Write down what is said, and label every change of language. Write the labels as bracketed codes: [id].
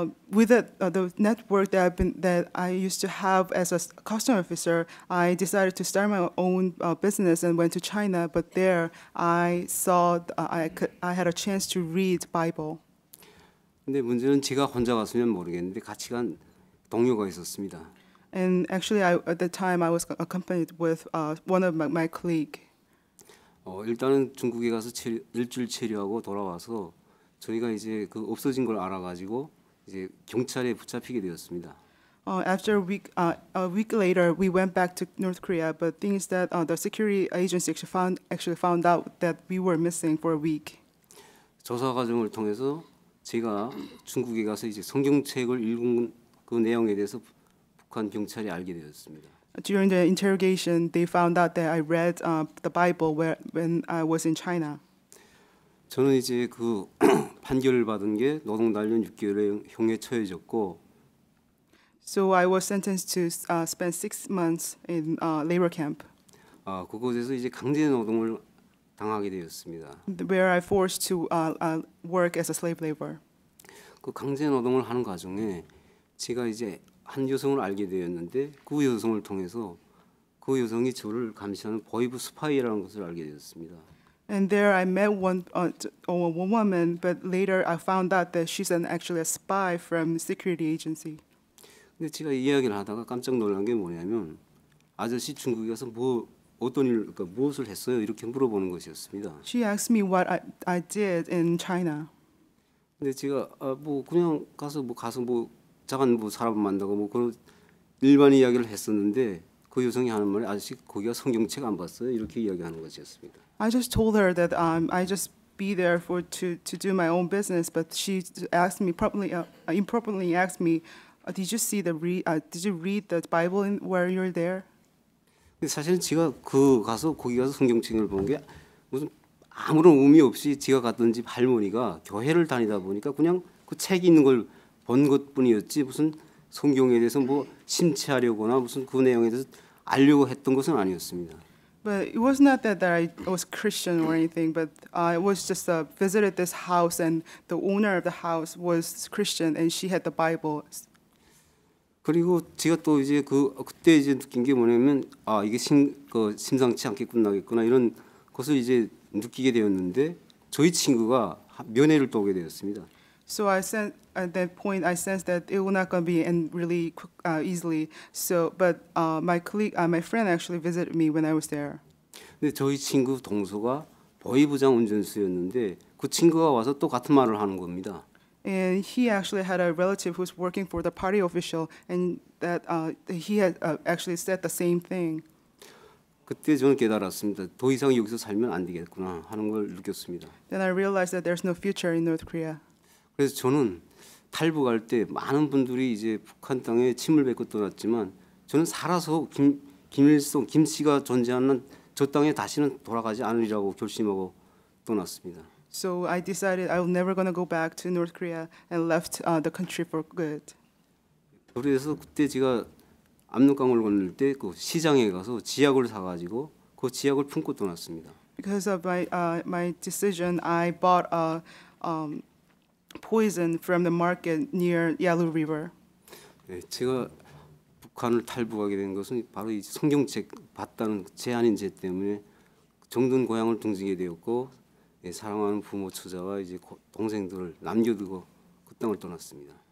[en] With the network that I used to have as a custom officer, I decided to start my own business and went to China. But there, I saw I had a chance to read Bible. [ko] 근데 문제는 제가 혼자 갔으면 모르겠는데 같이 간 동료가 있었습니다. [en] And actually, at the time, I was accompanied with one of my colleague. [ko] 일단은 중국에 가서 일주일 체류하고 돌아와서 저희가 이제 그 없어진 걸 알아가지고 이제 경찰에 붙잡히게 되었습니다. [en] After a week later, we went back to North Korea. But things that the security agency actually found out that we were missing for a week. [ko] 조사 과정을 통해서 제가 중국에 가서 이제 성경책을 읽은 그 내용에 대해서 북한 경찰이 알게 되었습니다. [en] During the interrogation, they found out that I read the Bible when I was in China. [ko] 저는 이제 그 판결을 받은 게 노동 단련 6개월의 형에 처해졌고. [en] So I was sentenced to spend 6 months in labor camp. [ko] 그곳에서 이제 강제 노동을 당하게 되었습니다. [en] Where I forced to work as a slave labor. [ko] 그 강제 노동을 하는 과정에 제가 이제 한 여성을 알게 되었는데 그 여성을 통해서 그 여성이 저를 감시하는 보이브 스파이라는 것을 알게 되었습니다. [en] And there I met one woman, but later I found out that she's actually a spy from the security agency. [ko] 근데 제가 이야기를 하다가 깜짝 놀란 게 뭐냐면 아저씨 중국에 가서 그러니까 무엇을 했어요? 이렇게 물어보는 것이었습니다. [en] She asked me what I did in China. [ko] 근데 제가 그냥 가서 작은 사람 만나고 그런 일반 이야기를 했었는데 그 여성이 하는 말이 아저씨 거기가 성경책 안 봤어요? 이렇게 이야기하는 것이었습니다. [en] I just told her that I just be there to do my own business, but she asked me improperly asked me, did you read the Bible while you're there? [ko] 근데 사실은 제가 거기 가서 성경책을 본 게 무슨 아무런 의미 없이 제가 갔던 집 할머니가 교회를 다니다 보니까 그냥 그 책이 있는 걸 본 것뿐이었지 무슨 성경에 대해서 심취하려거나 무슨 그 내용에 대해서 알려고 했던 것은 아니었습니다. [en] But it was not that I was Christian or anything, but I was just visited this house, and the owner of the house was Christian, and she had the Bible. [ko] 그리고 제가 또 이제 그때 이제 느낀 게 뭐냐면 이게 심상치 않게 끝나겠구나 이런 것을 이제 느끼게 되었는데 저희 친구가 면회를 또 오게 되었습니다. [en] So at that point I sensed that it was not going to be end really easily. So, but my friend actually visited me when I was there. [ko] 근데 저희 친구 동서가 보이부장 운전수였는데 그 친구가 와서 또 같은 말을 하는 겁니다. [en] And he actually had a relative who's working for the party official, and that he had actually said the same thing. [ko] 그때 저는 깨달았습니다. 더 이상 여기서 살면 안 되겠구나 하는 걸 느꼈습니다. [en] Then I realized that there's no future in North Korea. [ko] 그래서 저는 탈북할 때 많은 분들이 이제 북한 땅에 침을 뱉고 떠났지만 저는 살아서 김일성 김 씨가 존재하는 저 땅에 다시는 돌아가지 않으리라고 결심하고 떠났습니다. [en] So I decided I was never going to go back to North Korea and left the country for good. [ko] 그래서 그때 제가 압록강을 건널 때 그 시장에 가서 지약을 사가지고 그 지약을 품고 떠났습니다. [en] Because of my decision, I bought a poison from the market near Yalu River. [ko] 네, 제가 북한을 탈북하게 된 것은 바로 이 성경책 봤다는 제한인 죄 때문에 정든 고향을 등지게 되었고 사랑하는 부모 처자와 이제 동생들을 남겨두고 그 땅을 떠났습니다.